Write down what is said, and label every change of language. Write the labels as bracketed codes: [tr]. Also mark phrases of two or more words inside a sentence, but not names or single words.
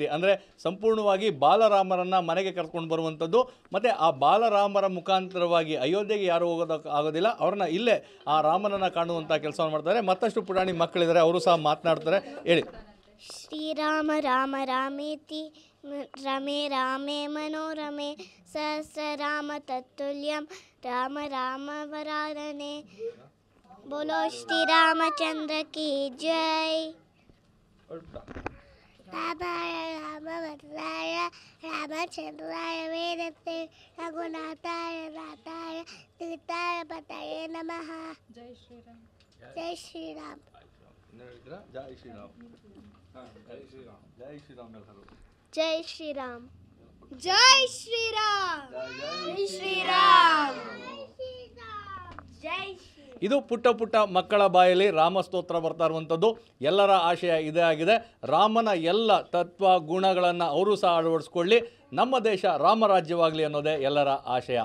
[kn] ಅಂದರೆ ಸಂಪೂರ್ಣವಾಗಿ ಬಾಲರಾಮರನ್ನು ಮನೆಗೆ ಕರ್ಕೊಂಡು ಬರುವಂಥದ್ದು, ಮತ್ತು ಆ ಬಾಲರಾಮರ ಮುಖಾಂತರವಾಗಿ ಅಯೋಧ್ಯೆಗೆ ಯಾರು ಆಗೋದಿಲ್ಲ, ಅವ್ರನ್ನ ಇಲ್ಲೇ ಆ ರಾಮನನ್ನು ಕಾಣುವಂಥ ಕೆಲಸವನ್ನು ಮಾಡ್ತಾರೆ. ಮತ್ತಷ್ಟು ಪುಟಾಣಿ ಮಕ್ಕಳಿದ್ದಾರೆ, ಅವರು ಸಹ ಮಾತನಾಡ್ತಾರೆ. ಹೇಳಿ. [sa] ಶ್ರೀರಾಮ ರಾಮ ರಾಮೇತಿ ರಮೇ ರಾಮೇ ಮನೋರಮೆ ಸಹಸ್ರನಾಮ ತತ್ತುಲ್ಯಂ ರಾಮ ರಾಮ ವರಾನನೆ. [hi] बोलो श्री रामचंद्र की जय. [sa] रामाय रामभद्राय रामचंद्राय वेदते रघुनाथाय नाथाय सीताय पतये नमः. [hi] जय श्री राम. जय श्री राम. जय श्री राम. जय श्री राम. जय श्री राम. जय श्री राम. जय श्रीराम जय श्रीराम जय [kn] ಇದು ಪುಟ್ಟ ಪುಟ್ಟ ಮಕ್ಕಳ ಬಾಯಲ್ಲಿ ರಾಮಸ್ತೋತ್ರ ಬರ್ತಾ ಇರುವಂಥದ್ದು. ಎಲ್ಲರ ಆಶಯ ಇದೇ ಆಗಿದೆ. ರಾಮನ ಎಲ್ಲ ತತ್ವ ಗುಣಗಳನ್ನು ಅವರು ಸಹ ಅಳವಡಿಸ್ಕೊಳ್ಳಿ, ನಮ್ಮ ದೇಶ ರಾಮರಾಜ್ಯವಾಗಲಿ ಅನ್ನೋದೇ ಎಲ್ಲರ ಆಶಯ.